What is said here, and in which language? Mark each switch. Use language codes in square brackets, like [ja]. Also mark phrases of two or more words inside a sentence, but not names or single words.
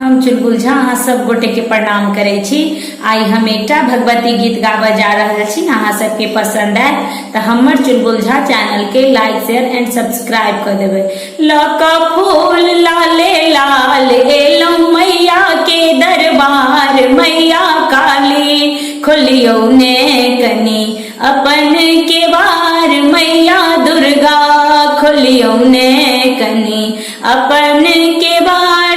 [mai] चुलबुल झा अहाँ सब गोटे के प्रणाम करे छी। आई हम एकटा भगवती गीत गाबे जा रहल छी, अहाँ सबके पसंद आए तो हमर चुलबुल झा चैनल के [en] like share and subscribe [mai] कर देबे। लका फूल लाले लाल एलो मैया के दरबार, मैया काली खोलियो ने कनी अपन के बार, मैया दुर्गा खोलियो ने कनी अपन के बार।